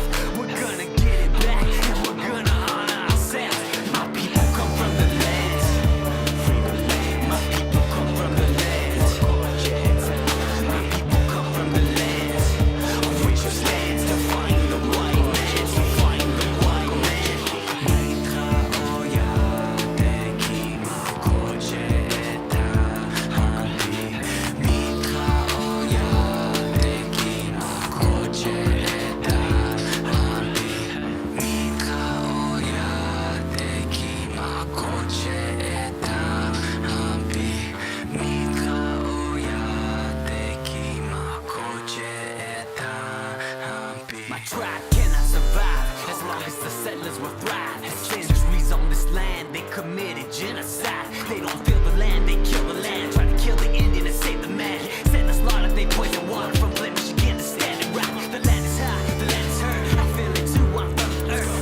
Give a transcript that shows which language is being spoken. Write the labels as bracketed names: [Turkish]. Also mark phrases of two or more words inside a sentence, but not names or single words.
[English] We're gonna get it back, and we're gonna honor ourselves. My people come from the land. Free the land. My people come from the land. My people come from the land on which you stand, to find the white man, to find the white man. [Lakota] Mitra oya teki makoche eta hampi. Mitra oya teki makoche eta hampi. Mitra oya teki makoche eta hampi. Mitra oya teki makoche eta hampi. [English] My tribe cannot survive as long as the settlers will thrive. Centuries on this land, they committed genocide. They don't feel the land, they kill the land. Try to kill the Indian and save the man. Send the slaughter, they poison water from Flint, Michigan to Standing Rock. The land is high, the land is hurt. I feel it too, I'm from the earth.